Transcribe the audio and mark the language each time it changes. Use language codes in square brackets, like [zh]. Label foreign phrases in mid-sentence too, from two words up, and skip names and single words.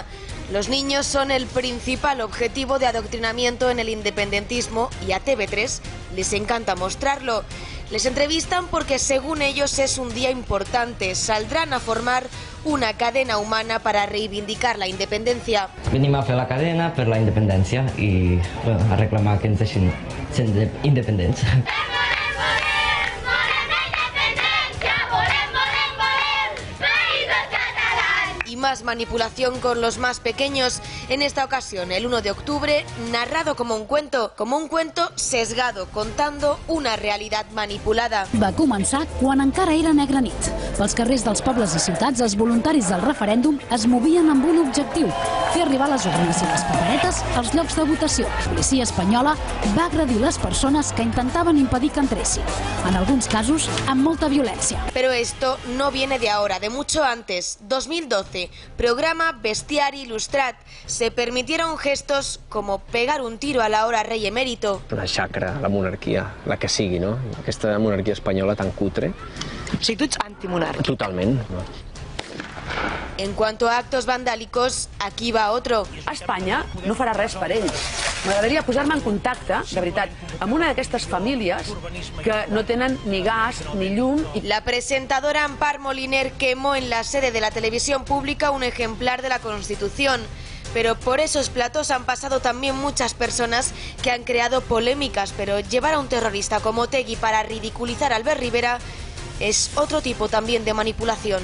[es] Los niños son el principal objetivo de adoctrinamiento en el independentismo y a TV3 les encanta mostrarlo. Les entrevistan porque, según ellos, es un día importante. Saldrán a formar una cadena humana para reivindicar la independencia. [ca] Venim a fer la cadena per la independència i a reclamar que ens deixin ser independents. [es] Y más manipulación con los más pequeños. En esta ocasión, el 1 de octubre, narrado como un cuento sesgado, contando una realidad manipulada. [ca] Va començar quan encara era negra nit. Pels carrers dels pobles i ciutats, els voluntaris del referèndum es movien amb un objectiu: fer arribar les urnes i les paperetes als llocs de votació. La policia espanyola va agredir les persones que intentaven impedir que entressin. En alguns casos, amb molta violència. [es] Pero esto no viene de ahora, de mucho antes. 2012. Programa Bestiari Il·lustrat. Se permitieron gestos como pegar un tiro a la hora rey emérito. [ca] Una xacra, la monarquia, la que sigui, no? Aquesta monarquia espanyola tan cutre. O sigui, tu ets antimonàrquic. Totalment. [es] En cuanto a actos vandálicos, aquí va otro. [ca] Espanya no farà res per ells. M'agradaria posar-me en contacte, de veritat, amb una d'aquestes famílies que no tenen ni gas ni llum. [es] La presentadora Ampar Moliner quemó en la sede de la televisión pública un ejemplar de la Constitución. Pero por esos platos han pasado también muchas personas que han creado polémicas, pero llevar a un terrorista como Otegi para ridiculizar a Albert Rivera es otro tipo también de manipulación.